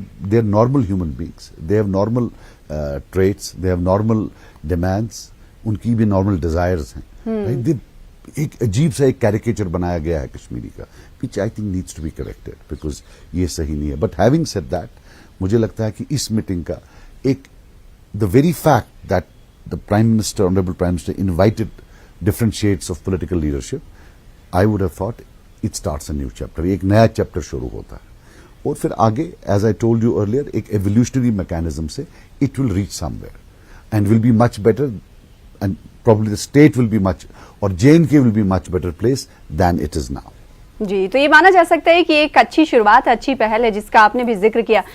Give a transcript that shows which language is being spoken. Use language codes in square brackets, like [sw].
[en] they are normal human beings. They have normal traits. They have normal demands. [ur] ان کی بھی normal desires ہیں. ایک عجیب سا ایک کیریکیچر بنایا گیا ہے کشمیری کا [en] which I think needs to be corrected because [ur] یہ صحیح نہیں ہے. [en] But having said that [ur] مجھے لگتا ہے کہ اس میٹنگ کا ایک [en] the very fact that the Prime Minister, Honorable Prime Minister invited different shades of political leadership, I would have thought it starts a new chapter. [ur] ایک نیا چیپٹر شروع ہوتا ہے اور پھر آگے [en] As I told you earlier ایک evolutionary mechanism سے it will reach somewhere and will be much better and probably the state will be much اور JNK will be much better place than it is now. [ur] جی تو یہ مانا جا سکتا ہے کہ ایک اچھی شروعات ہے، اچھی پہل ہے جس کا آپ نے بھی ذکر کیا.